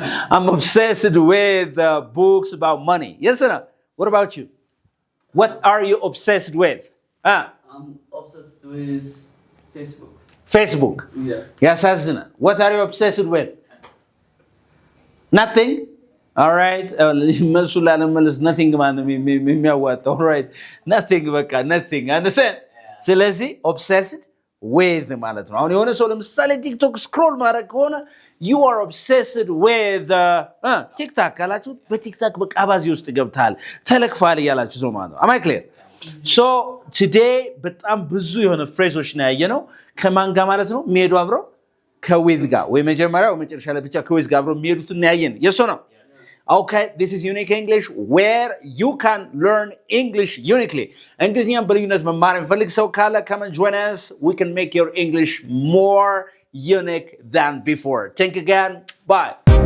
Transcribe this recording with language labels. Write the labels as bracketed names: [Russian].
[English] I'm obsessed with books about money. Yes or no? What about you? What are you obsessed with? I'm obsessed with Facebook. Facebook. Yeah. [Amharic] ያሳዝናል. [English] What are you obsessed with? Nothing? All right. [Amharic] መልሱ ላለመለስ [English] nothing [Amharic] ማለት ነው የሚያዋጣው. [English] All right. Nothing [Amharic] በቃ [English] nothing. Understand? [Amharic] ስለዚህ obsessed with ማለት ነው። አሁን የሆነ ሰው ለምሳሌ ቲክቶክ ስክሮል ማድረግ ከሆነ [English] you are obsessed with [Amharic] ቲክታክ ካላችሁ በቲክታክ በቃ አባዚ ውስጥ ገብታል ተለክፋል እያላችሁ ሰው ማለት ነው። [English] am I clear? So today [Amharic] በጣም ብዙ የሆነ ፍሬዞች ነው ያየነው። ከማን ጋር ማለት ነው የሚሄዱ አብረው ከዊዝ ጋር ወይ መጀመሪያው መጨረሻ ላይ ብቻ ከዊዝ ጋር አብረው የሚሄዱትን ያየን። የሶ ነው። [English] Okay, this is Unique English where you can learn English uniquely. [Amharic] እንግሊዝኛን በልዩነት መማር የሚፈልግ ሰው ካለ [English] come and join us. We can make your English more unique than before. Thank you again. Bye.